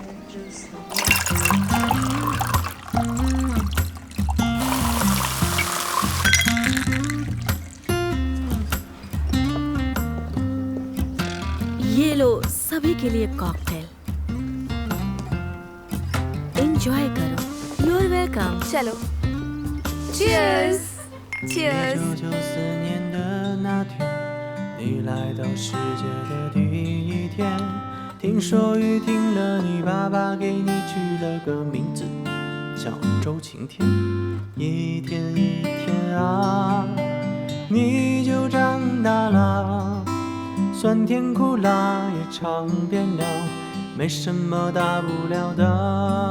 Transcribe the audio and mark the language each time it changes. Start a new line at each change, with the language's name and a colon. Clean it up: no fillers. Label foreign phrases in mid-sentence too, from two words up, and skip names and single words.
Hindi: ये लो, सभी के लिए कॉकटेल। एंजॉय करो।
English: you are welcome.
Hindi: चलो,
English: Cheers Cheers。
Chinese: 1994年的那天，你来到世界的第一天，听说雨停了，你爸爸给你取了个名字叫周晴天。一天一天啊，你就长大了，酸甜苦辣也尝遍了，没什么大不了的。